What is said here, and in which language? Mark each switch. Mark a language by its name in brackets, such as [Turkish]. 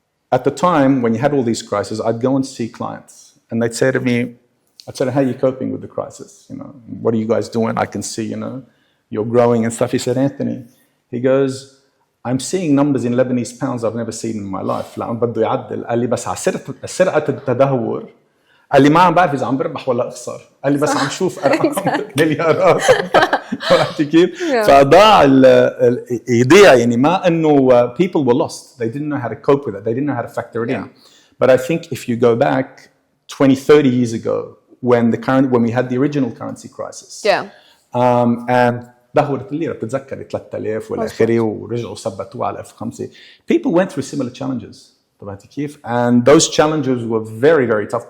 [English] At the time, when you had all these crises, I'd go and see clients, and they'd say to me, I'd say, how are you coping with the crisis? You know, what are you guys doing? I can see, you know, you're growing and stuff. He said, Anthony, he goes, I'm seeing numbers in Lebanese pounds I've never seen in my life. [Arabic] لأن بده يعدل. قال لي بس على سرعة التدهور. قال لي ما عم بعرف إذا عم بربح ولا أخسر. قال لي بس عم شوف أرقام مليارات. عرفتي كيف؟ فضاع يضيع يعني ما إنه [English] people were lost. They didn't know how to cope with it. They didn't know how to factor it in. But I think if you go back 20, 30 years ago when we had the original currency crisis. [Arabic] And دهورت الليرة بتتذكري 3000 والى آخره ورجعوا ثبتوها على 1005. [English] People went through similar challenges. [Arabic] طبعتي كيف؟ [English] And those challenges were very, very tough.